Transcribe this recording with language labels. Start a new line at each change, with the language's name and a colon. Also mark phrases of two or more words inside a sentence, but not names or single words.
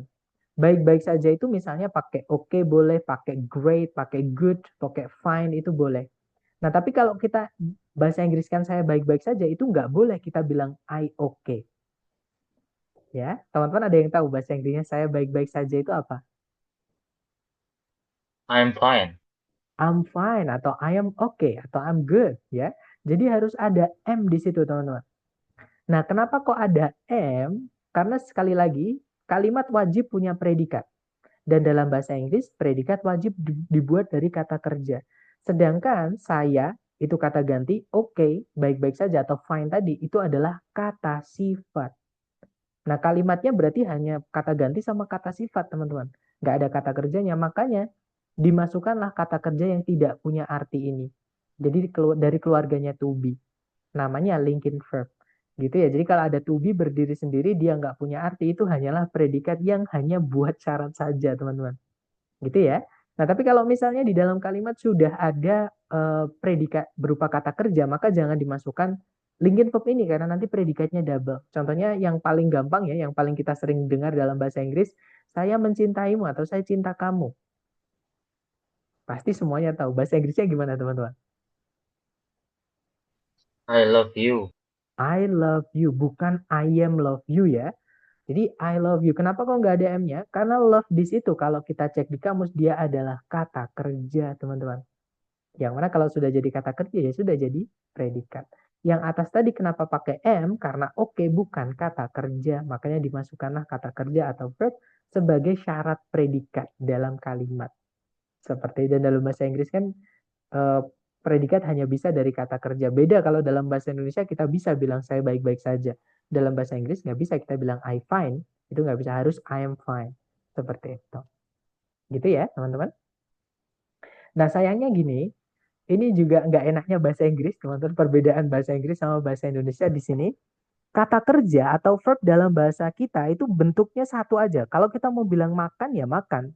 Indonesian: Baik-baik saja itu misalnya pakai oke boleh, pakai great, pakai good, pakai fine itu boleh. Nah, tapi kalau kita bahasa Inggris kan saya baik-baik saja, itu nggak boleh kita bilang
English: I okay.
Indonesian: Ya, teman-teman ada yang tahu bahasa Inggrisnya saya baik-baik saja itu apa?
English: I'm fine. I'm fine atau I am okay atau I'm good ya.
Indonesian: Jadi harus ada M di situ, teman-teman. Nah, kenapa kok ada M? Karena sekali lagi kalimat wajib punya predikat. Dan dalam bahasa Inggris predikat wajib dibuat dari kata kerja. Sedangkan saya itu kata ganti, okay, baik-baik saja atau fine tadi itu adalah kata sifat. Nah, kalimatnya berarti hanya kata ganti sama kata sifat, teman-teman. Nggak ada kata kerjanya, makanya dimasukkanlah kata kerja yang tidak punya arti ini. Jadi dari keluarganya
English: to be.
Indonesian: Namanya
English: linking verb.
Indonesian: Gitu ya. Jadi kalau ada
English: to be
Indonesian: berdiri sendiri, dia nggak punya arti, itu hanyalah predikat yang hanya buat syarat saja, teman-teman. Gitu ya. Nah, tapi kalau misalnya di dalam kalimat sudah ada predikat berupa kata kerja, maka jangan dimasukkan
English: linking verb
Indonesian: ini karena nanti predikatnya double. Contohnya yang paling gampang ya, yang paling kita sering dengar dalam bahasa Inggris, saya mencintaimu atau saya cinta kamu. Pasti semuanya tahu. Bahasa Inggrisnya gimana, teman-teman?
English: I love you. I love you, bukan I am love you ya. Jadi I love you.
Indonesian: Kenapa kok nggak ada M-nya? Karena love di situ kalau kita cek di kamus dia adalah kata kerja, teman-teman. Yang mana kalau sudah jadi kata kerja ya sudah jadi predikat. Yang atas tadi kenapa pakai M? Karena oke bukan kata kerja. Makanya dimasukkanlah kata kerja atau verb sebagai syarat predikat dalam kalimat. Seperti dan dalam bahasa Inggris kan predikat hanya bisa dari kata kerja. Beda kalau dalam bahasa Indonesia kita bisa bilang saya baik-baik saja. Dalam bahasa Inggris nggak bisa kita bilang
English: I fine.
Indonesian: Itu nggak bisa, harus
English: I am fine.
Indonesian: Seperti itu. Gitu ya teman-teman. Nah sayangnya gini, ini juga nggak enaknya bahasa Inggris, teman-teman. Perbedaan bahasa Inggris sama bahasa Indonesia di sini. Kata kerja atau verb dalam bahasa kita itu bentuknya satu aja. Kalau kita mau bilang makan, ya makan.